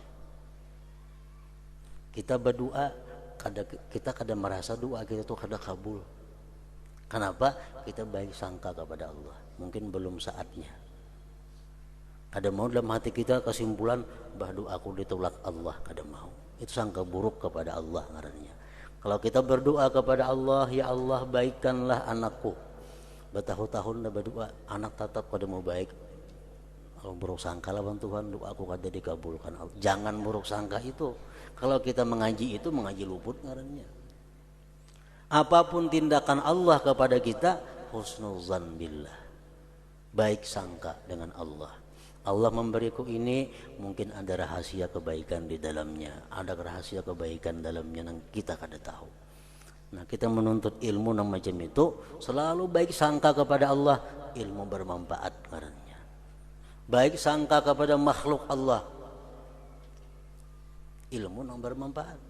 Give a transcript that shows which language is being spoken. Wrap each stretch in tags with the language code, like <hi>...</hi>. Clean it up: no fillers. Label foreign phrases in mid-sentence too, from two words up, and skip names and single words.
<bjn>Kita berdoa, kita kadang merasa doa kita tuh kada kabul.</bjn> <id>Kenapa? Kita baik sangka kepada Allah.</id> <bjn>Mungkin belum saatnya. Kada mau dalam hati kita kesimpulan bah doaku ditolak Allah, kada mau.</bjn> <id>Itu sangka buruk kepada Allah ngarannya. Kalau kita berdoa kepada Allah, ya Allah baikkanlah anakku, bertahun-tahun dah berdoa, anak tetap kada mau baik.</id> <bjn>Kalau buruk sangka lawan Tuhan, doaku kada dikabulkan.</bjn> <id>Jangan buruk sangka itu. Kalau kita mengaji itu, mengaji luput ngarannya. Apapun tindakan Allah kepada kita, husnuzan billah, baik sangka dengan Allah. Allah memberiku ini, mungkin ada rahasia kebaikan di dalamnya, ada rahasia kebaikan dalamnya yang kita kada tahu. Nah, kita menuntut ilmu yang macam itu selalu baik sangka kepada Allah, ilmu bermanfaat karena baik sangka kepada makhluk Allah, ilmu yang bermanfaat.</id>